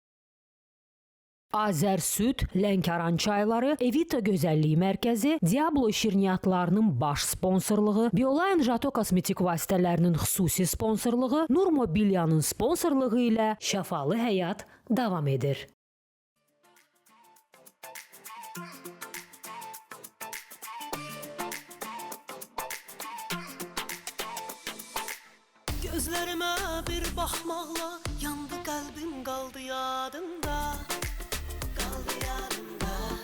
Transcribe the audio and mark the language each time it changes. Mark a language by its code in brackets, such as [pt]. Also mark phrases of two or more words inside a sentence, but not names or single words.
[az] Azərsüd, Lənkəran çayları, Evita Gözəlliyi Mərkəzi, Diablo şirniyyatlarının baş sponsorluğu, Bioline Jato kosmetik vasitələrinin xüsusi sponsorluğu, Nur Mobilyanın sponsorluğu ilə Şəfalı Həyat davam edir. [tr] Gözlerime bir bakmakla yandı kalbim, kaldı yadımda. Kaldı yadımda.